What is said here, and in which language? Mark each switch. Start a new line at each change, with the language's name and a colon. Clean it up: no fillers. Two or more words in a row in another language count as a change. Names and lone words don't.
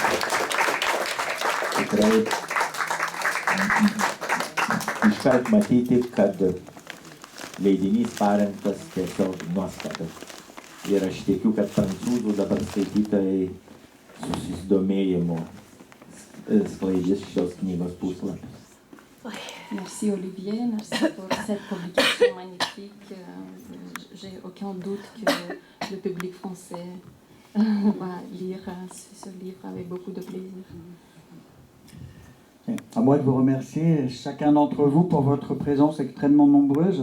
Lithuanian: Tikrai iškart matyti, kad leidinys parengtas tiesiog nuostabus. Ir aš tikiu, kad prancūzų dabar skaitytojai susidomėjimu skleidžia šios knygos puslapius.
French: Merci Olivier, merci pour cette publication magnifique. J'ai aucun doute que le public français va lire ce livre avec beaucoup de plaisir. À moi de vous remercier, chacun d'entre vous, pour votre présence extrêmement nombreuse.